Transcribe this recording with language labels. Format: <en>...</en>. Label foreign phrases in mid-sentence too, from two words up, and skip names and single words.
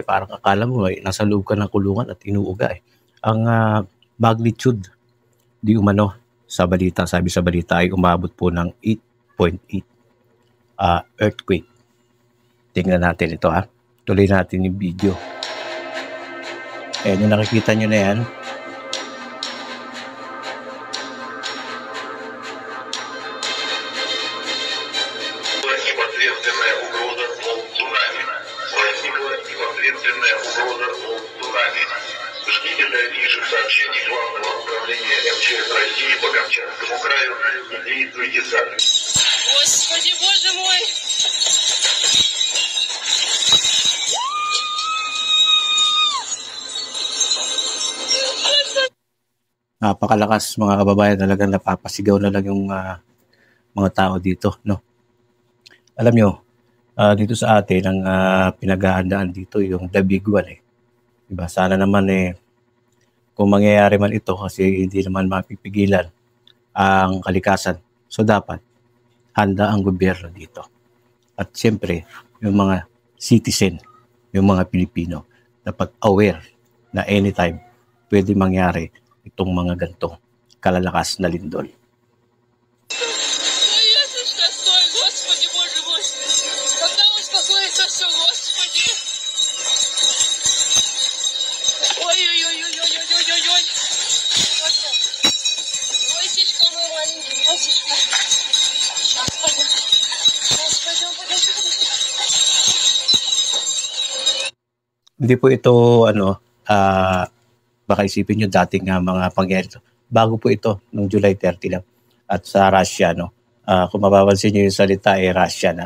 <tl>Parang akala mo nasa loob ka ng kulungan at inuuga. Ang magnitude di umano sa balita, sabi sa balita ay umabot po ng 8.8 earthquake. Tingnan natin ito ha. Tuloy natin yung video. Ayan, yung nakikita nyo na yan.</tl> <ru>Ждите дальнейших сообщений Главного управления МЧС России по Камчатскому краю и действуйте сами. Господи, боже мой!</ru> <tl>Napakalakas mga kababayan, talagang napapasigaw na lang yung mga tao dito, no? Alam nyo, dito sa atin, ang pinaghahandaan dito yung</tl> <en>the big one</en> <tl>Diba? Sana naman kung mangyayari man ito kasi hindi naman mapipigilan ang kalikasan. So dapat handa ang gobyerno dito. At siyempre, yung mga citizen, yung mga Pilipino, dapat aware na anytime pwede mangyari itong mga ganitong kalalakas na lindol.</tl> <ru>Господи, боже мой! Когда успокоится все, Господи! Ой-ой-ой-ой-ой-ой-ой-ой! Васечка мой маленький, Васечка. Сейчас пойдем.</ru> <tl>Hindi po ito, baka isipin nyo dating mga pangyayari ito. Bago po ito, noong July 30 lang. At sa Russia, kung mapapansin nyo yung salita, Russia na.</tl>